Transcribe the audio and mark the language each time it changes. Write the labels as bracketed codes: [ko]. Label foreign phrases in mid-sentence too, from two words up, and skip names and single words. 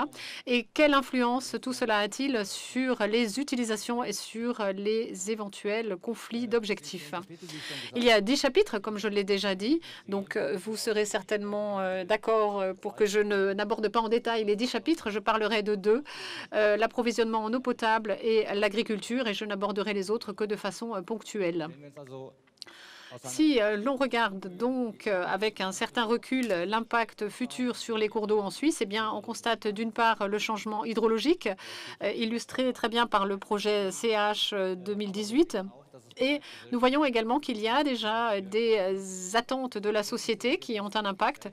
[fr] Et quelle influence tout cela a-t-il sur les utilisations et sur les éventuels conflits d'objectifs? Il y a 10 chapitres, comme je l'ai déjà dit, donc vous serez certainement d'accord pour que je n'aborde pas en détail les 10 chapitres. Je parlerai de deux, l'approvisionnement en eau potable et l'agriculture, et je n'aborderai les autres que de façon ponctuelle. [de] Wenn wir uns also aus einer [fr] Si l'on regarde donc avec un certain recul l'impact futur sur les cours d'eau en Suisse, eh bien, on constate d'une part le changement hydrologique, illustré très bien par le projet CH 2018. Et nous voyons également qu'il y a déjà des attentes de la société qui ont un impact.